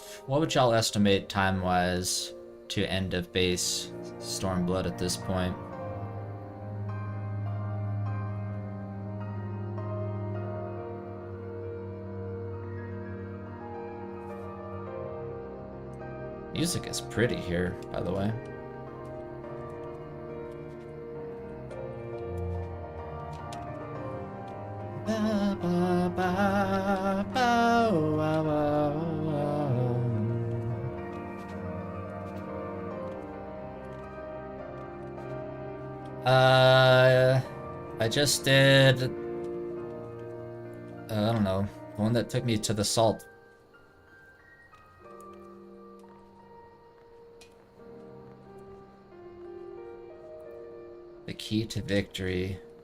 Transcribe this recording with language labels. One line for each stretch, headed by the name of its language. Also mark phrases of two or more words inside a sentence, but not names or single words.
English: What would y'all estimate time-wise to end of base Stormblood at this point? Music is pretty here, by the way. Ba, ba, ba, ba, wa, wa, wa. I just did... I don't know. The one that took me to the salt. The key to victory.